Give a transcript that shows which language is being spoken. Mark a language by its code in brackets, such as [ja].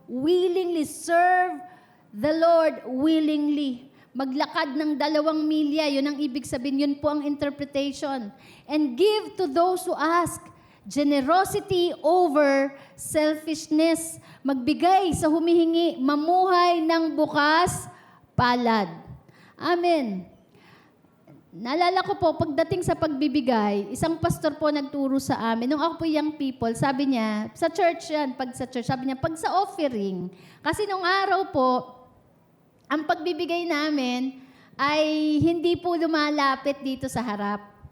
[en] Willingly serve the Lord willingly. [tl] Maglakad ng 2 milya, yun ang ibig sabihin, yun po ang interpretation. [en] And give to those who ask. Generosity over selfishness. [tl] Magbigay sa humihingi, mamuhay ng bukas, palad. Amen. Naalala ko po, pagdating sa pagbibigay, isang pastor po nagturo sa amin. Nung ako po [en] young people, [tl] sabi niya, sa church yan, sabi niya, pag sa offering, kasi nung araw po, ang pagbibigay namin ay hindi po lumalapit dito sa harap.